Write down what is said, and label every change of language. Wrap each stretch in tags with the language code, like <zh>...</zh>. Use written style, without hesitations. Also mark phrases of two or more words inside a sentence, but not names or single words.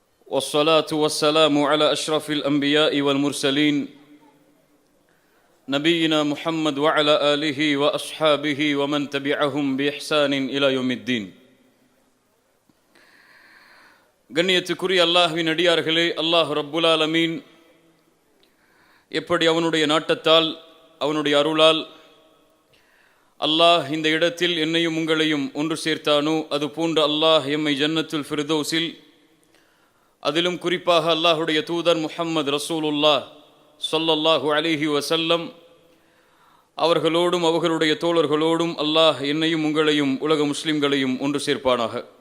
<ar>والصلاة والسلام على أشرف الأنبياء والمرسلين نبينا محمد وعلى آله وأصحابه ومن تبعهم بإحسان إلى يوم الدين.</ar> <ta>கண்ணியத்துக்குரிய அல்லாஹ்வின் அடியார்களே, அல்லாஹ்</ta> <ar>رب العالمين</ar> <ta>எப்படி அவனுடைய நாட்டத்தால் அவனுடைய அருளால் அல்லாஹ் இந்த இடத்தில் என்னையும் உங்களையும் ஒன்று சேர்த்தானோ அது போன்று அல்லாஹ் எம்மை</ta> <ar>جنة الفردوس,</ar> <ta>அதிலும் குறிப்பாக அல்லாஹுடைய தூதர் முஹம்மது</ta> <ar>رسول الله صلى الله عليه وسلم</ar> <ta>அவர்களோடும் அவர்களுடைய தோழர்களோடும் அல்லாஹ் என்னையும் உங்களையும் உலக முஸ்லிம்களையும் ஒன்று சேர்ப்பானாக.</ta>